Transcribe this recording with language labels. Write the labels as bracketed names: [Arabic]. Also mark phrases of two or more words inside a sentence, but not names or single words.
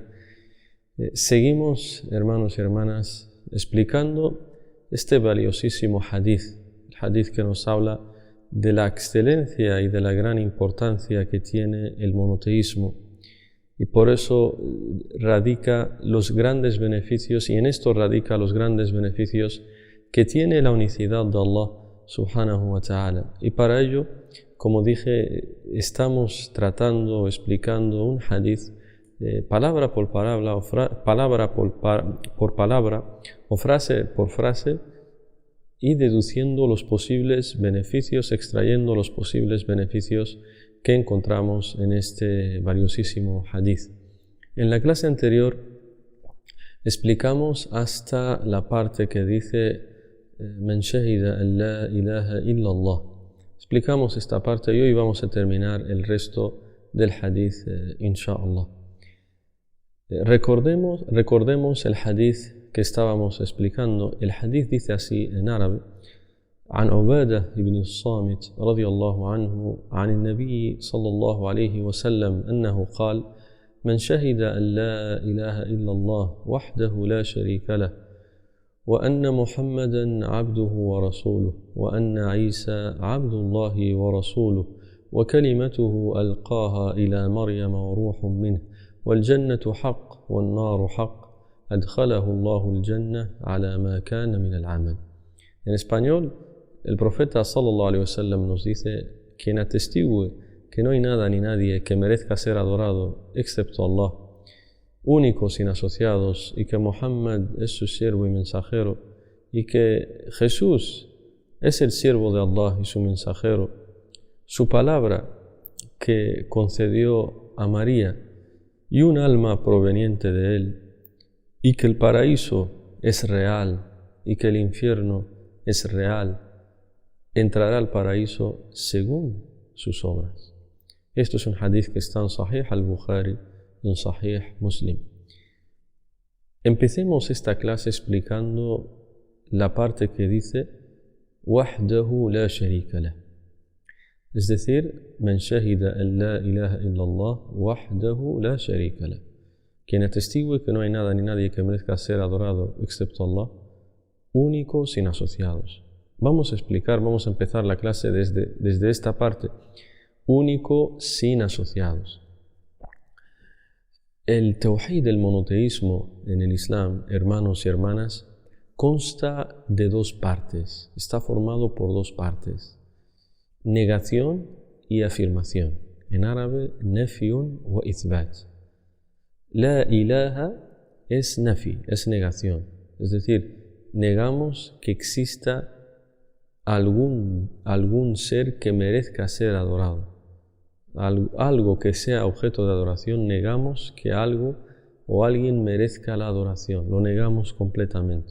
[Spanish] Seguimos, hermanos y hermanas, explicando este valiosísimo hadith, el hadith que nos habla de la excelencia y de la gran importancia que tiene el monoteísmo. Y por eso radica los grandes beneficios, y en esto radica los grandes beneficios que tiene la unicidad de Allah [Arabic] سبحانه وتعالى. [Spanish] Y para ello, como dije, estamos tratando, explicando un hadith palabra por palabra, o frase por frase, y deduciendo los posibles beneficios, extrayendo los posibles beneficios que encontramos en este valiosísimo hadith. En la clase anterior explicamos hasta la parte que dice [Arabic] من شهد أن لا إله إلا الله. [Spanish] Explicamos esta parte y hoy vamos a terminar el resto del hadith, inshallah. Recordemos el hadith que estábamos explicando. El hadith dice así en árabe: [Arabic] عن عبادة بن الصامت رضي الله عنه عن النبي صلى الله عليه وسلم أنه قال: من شهد أن لا إله إلا الله وحده لا شريك له وأن محمدا عبده ورسوله وأن عيسى عبد الله ورسوله وكلمته ألقاها إلى مريم وروح منه والجنة حق والنار حق أدخله الله الجنة على ما كان من العمل. [Spanish] En español, el profeta [Arabic] صلى الله عليه وسلم [Spanish] nos dice: quien atestigue que no hay nada ni nadie que merezca ser adorado excepto Allah, único sin asociados, y que Muhammad es su siervo y mensajero, y que Jesús es el siervo de Allah y su mensajero, su palabra que concedió a María y un alma proveniente de él, y que el paraíso es real y que el infierno es real, entrará al paraíso según sus obras. Esto es un hadith que está en Sahih al-Bukhari y en Sahih Muslim. Empecemos esta clase explicando la parte que dice [Arabic] وحده لا شريك له, [Spanish] es decir, [Arabic] من شهد أن لا إله إلا الله وحده لا شريك له, [Spanish] quien atestigue que no hay nada ni nadie que merezca ser adorado excepto Allah, único sin asociados. Vamos a empezar la clase desde esta parte: único sin asociados. El tawhid, el monoteísmo en el Islam, hermanos y hermanas, consta de dos partes, está formado por dos partes: negación y afirmación. En árabe, [Arabic] نفي وإثبات. لا إله [Spanish] es nafi, es negación, es decir, negamos que exista algún ser que merezca ser adorado. Algo que sea objeto de adoración, negamos que algo o alguien merezca la adoración, lo negamos completamente.